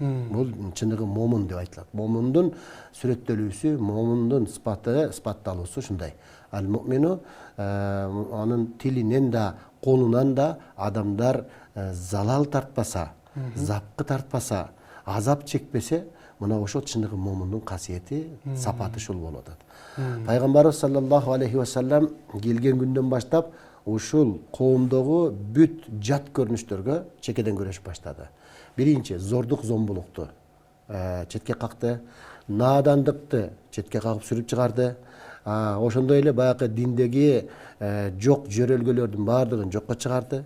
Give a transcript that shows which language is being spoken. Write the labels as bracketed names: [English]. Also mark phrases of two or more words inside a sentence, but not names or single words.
[Kyrgyz] Бул чындыгы момун деп айтылат. Момундун сүрөттөлүүсү, момундун сыпатталуусу ушундай. Ал муъмину анын тилинен да, колунан да адамдар залал тартпаса, запкы тартпаса, азап чекпесе, мына ошол чындыгы момундун касиети, сапаты ушул болуп атат. Пайгамбарыбыз [Arabic] صلى الله عليه وسلم [Kyrgyz] келген күндөн баштап ушул коомдогу бүт жат көрүнүштөргө чекеден күрөшүп баштады. Биринчи зордук зомбулукту четке какты, наадандыкты четке кагып сүрүп чыгарды. Ошондой эле баягы диндеги жок жөрөлгөлөрдүн баардыгын жокко чыгарды.